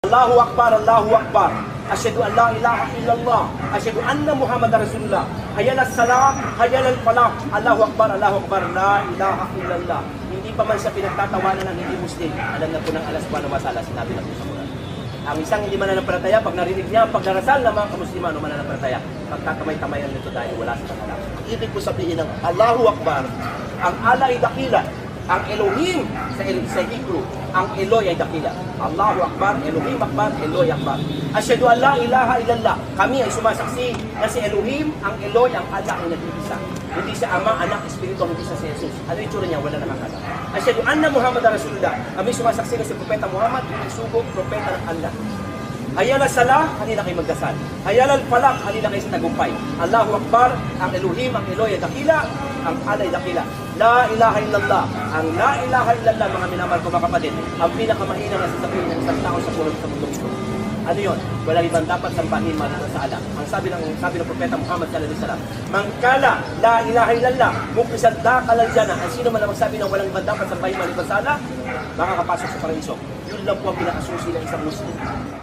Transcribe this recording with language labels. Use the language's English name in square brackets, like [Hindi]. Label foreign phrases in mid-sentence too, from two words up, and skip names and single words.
[Arabic] الله أكبر، الله أكبر. أشهد أن لا إله إلا الله. أشهد أن محمدا رسول الله. حي على الصلاة، حي على الفلاح. الله أكبر، الله أكبر، لا إله إلا الله. [Filipino] Hindi pa man siya pinagtatawanan ng hindi Muslim. Alam na po ng [Arabic] الله سبحانه وتعالى, [Filipino] sinabi na po sa Quran. Ang isang hindi mananampalataya, pag narinig niya ang pagdarasal ng mga kamusliman o mananampalataya, pagtatamay-tamayan nito dahil wala sa kanila. [Arabic] Ibig po sabihin ng الله أكبر, [Filipino] ang Allah ay dakila. Ang Elohim sa Hebrew, ang Eloy ay dakila. [Arabic] الله أكبر، Elohim أكبر، Eloy أكبر. أشهد أن لا إله إلا الله. [Filipino] Kami ay sumasaksi na si Elohim, ang Eloy, ang Allah ay nag-iisa. Hindi siya Ama, Anak, Espiritu, hindi siya si Jesus. Ano yung tsura niya? Wala nakakala. [Arabic] أشهد أن محمدا رسول الله. [Filipino] Kami sumasaksi na si Propeta Muhammad, yung sugo, Propeta ng Allah. [Arabic] حي على الصلاة, [Filipino] halina kayo magdasal. [Arabic] حي على الفلاح, [Filipino] halina kayo sa tagumpay. [Arabic] الله أكبر, [Filipino] ang Elohim, ang Eloy ay dakila, ang Allah ay dakila. [Arabic] لا إله إلا الله. Ang لا إله إلا الله, [Filipino] mga minamahal ko mga kapatid, ang pinakamahina na sasabihin ng isang tao sa mundong ito. Ano yun? Walang ibang dapat sambahin maliban sa Allah. Ang sabi ng Propeta Muhammad [Arabic] صلى الله عليه وسلم, "من قال لا إله إلا الله مخلصا دخل الجنة." [Filipino] Ang sino man ang magsabi ng walang ibang dapat sambahin maliban sa Allah, makakapasok sa paraiso. Yun lang po ang pinakasusi ng isang Muslim.